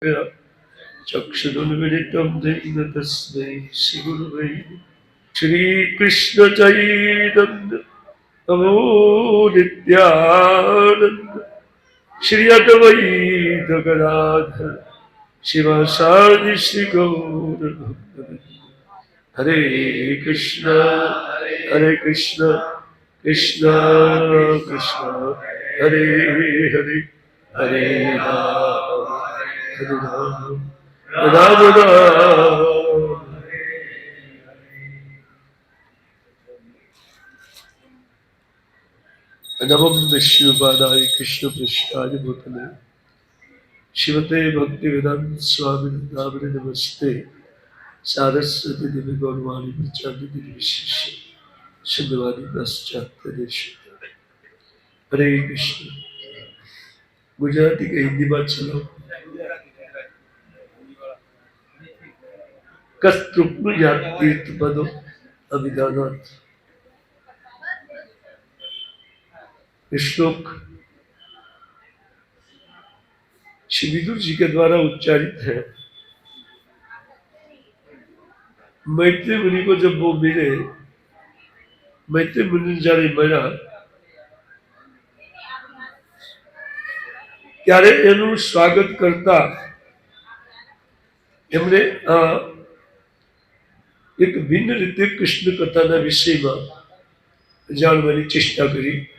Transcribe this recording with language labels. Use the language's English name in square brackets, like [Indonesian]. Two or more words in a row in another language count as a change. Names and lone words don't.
[Sanskrit] चक्षुरुन्मिलितं येन तस्मै श्रीगुरुवे श्रीकृष्ण चैतन्य प्रभु नित्यानन्द श्री अद्वैत गदाधर शिवासादि श्री गौर भक्तवृंद। हरे कृष्ण कृष्ण कृष्ण हरे हरे हरे राम राम राम। नमः विष्णुपादाय कृष्ण पृष्ठाय भूतले शिवते भक्ति वेदांत स्वामी नामिने नमस्ते सारस्वती देवी गौरवाणी प्रचारित विशेष शुद्धवादी पाश्चात्य देश। हरे कृष्ण। [Hindi] गुजराती के हिंदी बात चलो। [Sanskrit] कस्तृप्नु या तीर्थ पदो अभिधानात्। [Hindi] श्लोक श्री विदुर जी के द्वारा उच्चारित है। मैत्री मुनि को जब वो मिले, [Gujarati] મૈત્રી મુનિ જાને મળ્યા ત્યારે એનું સ્વાગત કરતા એમણે એક ભિન્ન રીતે કૃષ્ણ કથાના વિષયમાં જાણવાની ચેષ્ટા કરી।